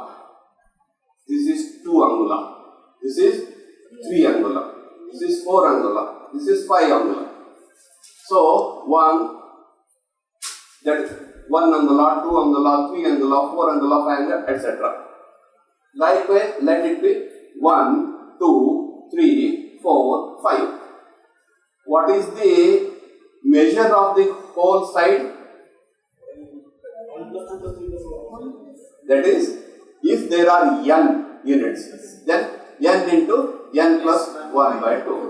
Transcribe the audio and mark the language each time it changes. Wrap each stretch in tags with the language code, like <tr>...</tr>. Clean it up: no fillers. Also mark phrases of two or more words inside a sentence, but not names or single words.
<en>This is 2 angula. This is 3 angula. This is 4 angula. This is 5 angula. So, 1 angula, 2 angula, 3 angula, 4 angula, 5 angula, etc. Likewise, let it be 1, 2, 3, 4, 5. What is the measure of the whole side? That is, if there are n units, then n into n plus 1 by 2.</en>